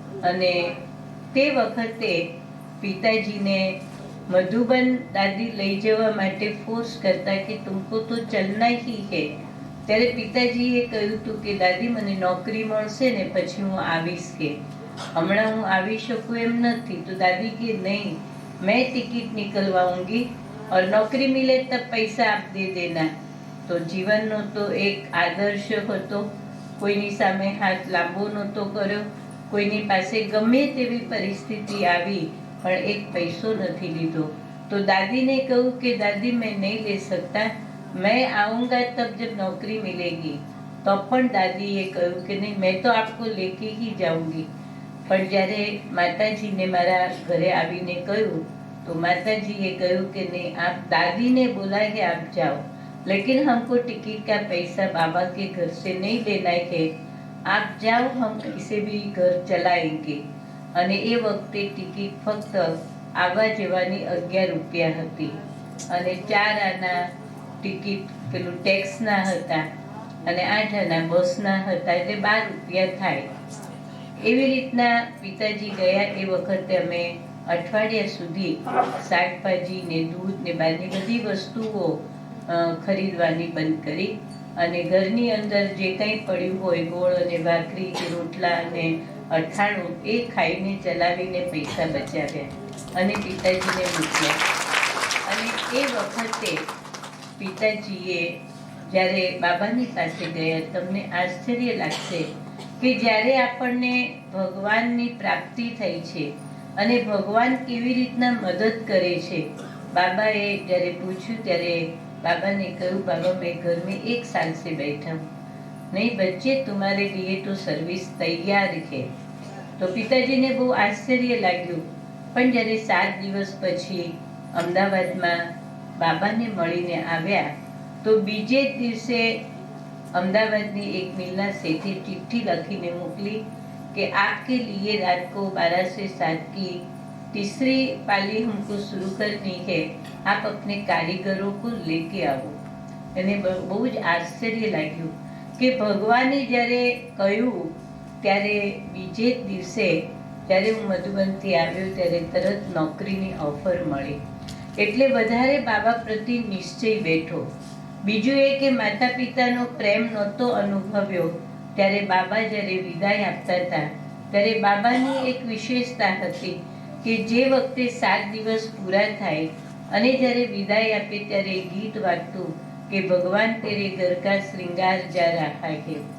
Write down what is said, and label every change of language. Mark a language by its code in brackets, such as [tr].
[gu] અને તે વખતે પિતાજીને મધુબન દાદી લઈ જવા માટે ફોર્સ કરતા કે [hi] તુમકો તો ચલના હી હે. [gu] ત્યારે પિતાજીએ કહ્યું હતું કે દાદી મને નોકરી મળશે ને પછી હું આવીશ, કે હમણાં હું આવી શકું એમ નથી. તો દાદી કે [hi] નહીં, मैं टिकट निकलवाऊंगी और नौकरी मिले तब पैसा आप दे देना. [gu] તો જીવનનો તો એક આદર્શ હતો, કોઈની સામે હાથ લાંબો નહોતો કર્યો, કોઈની પાસે ગમે તેવી પરિસ્થિતિ આવી પણ એક પૈસો નથી લીધો. તો દાદીને કહ્યું કે [hi] દાદી मैं नहीं ले सकता, मैं आऊँगा तब जब नौकरी मिलेगी. [gu] तो પણ દાદીએ કહ્યું કે નહીં, [hi] मैं तो आपको लेके ही जाऊंगी. [gu] પણ જ્યારે માતાજીને મારા ઘરે આવીને કહ્યું તો માતાજીએ કહ્યું કે [hi] नहीं, आप दादी ने बोला है आप जाओ, लेकिन हमको टिकट का पैसा बाबा के घर से नहीं लेना है, आप जाओ, हम कैसे भी घर चलाएंगे. [gu] અને એ વખતે ટિકિટ ફક્ત આવવા જવાની 11 રૂપિયા હતી અને 4 આના ટિકિટ પેલું ટેક્સના હતા અને 8 આના બસના હતા, એટલે 12 રૂપિયા થાય. એવી રીતના પિતાજી ગયા. એ વખતે અમે અઠવાડિયા સુધી શાકભાજી ને દૂધ ને બહારની બધી વસ્તુઓ ખરીદવાની બંધ કરી અને ઘરની અંદર જે કંઈ પડ્યું હોય ગોળ અને ભાખરી કે રોટલા અને અઠાણું એ ખાઈને ચલાવીને પૈસા બચાવ્યા અને પિતાજીને મૂક્યા. અને એ વખતે પિતાજીએ જ્યારે બાબાની પાસે ગયા, તમને આશ્ચર્ય લાગશે કે જ્યારે આપણને ભગવાનની પ્રાપ્તિ થઈ છે અને ભગવાન કેવી રીતના મદદ કરે છે. બાબાએ જ્યારે પૂછ્યું ત્યારે [hi] बाबा ने કહ્યું, बाबा मैं घर में 1 साल से बैठा हूँ, नहीं बच्चे तुम्हारे लिए तो सर्विस तैयार है. [gu] તો પિતાજીને બહુ આશ્ચર્ય લાગ્યું. પણ જ્યારે 7 દિવસ પછી અમદાવાદમાં બાબાને મળીને આવ્યા તો બીજે જ દિવસે અમદાવાદની એક મિલના શેઠે ચિઠ્ઠી લખીને મોકલી [hi] कि आपके लिए रात को 12 से 7 की तीसरी पाली हमको शुरू करनी है, आप अपने कारीगरों को लेके आओ। [gu] એને બહુ જ આશ્ચર્ય લાગ્યું કે ભગવાને જ્યારે કહ્યું ત્યારે બીજે જ દિવસે જ્યારે હું મધુબનથી આવ્યો ત્યારે તરત નોકરીની ઓફર મળી, એટલે વધારે બાબા પ્રત્યે નિશ્ચય બેઠો. બીજું એ કે માતા પિતાનો પ્રેમ નહોતો અનુભવ્યો ત્યારે બાબા જ્યારે વિદાય આપતા હતા ત્યારે બાબાની એક વિશેષતા હતી કે જે વખતે 7 દિવસ પૂરા થાય અને જ્યારે વિદાય આપે ત્યારે ગીત વાગતું કે [hi] ભગવાન તેરે ઘર કા શ્રૃંગાર જા રહા હે.